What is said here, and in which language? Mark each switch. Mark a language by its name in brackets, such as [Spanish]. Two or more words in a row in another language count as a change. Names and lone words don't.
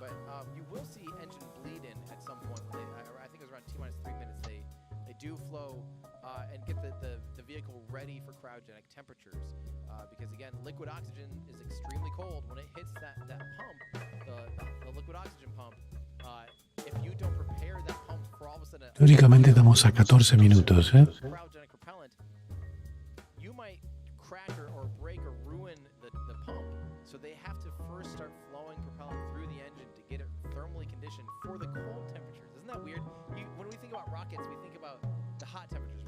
[English] Because again, liquid oxygen is extremely cold when it hits that pump, the liquid oxygen pump. If you don't prepare that pump for all of a sudden, [Spanish] Teóricamente estamos a 14 minutos, ¿eh? [English] Cryogenic propellant, you might crack or break or ruin the pump. So they have to first start flowing propellant through the engine to get it thermally conditioned for the cold temperatures. Isn't that weird? When we think about rockets, we think about the hot temperatures.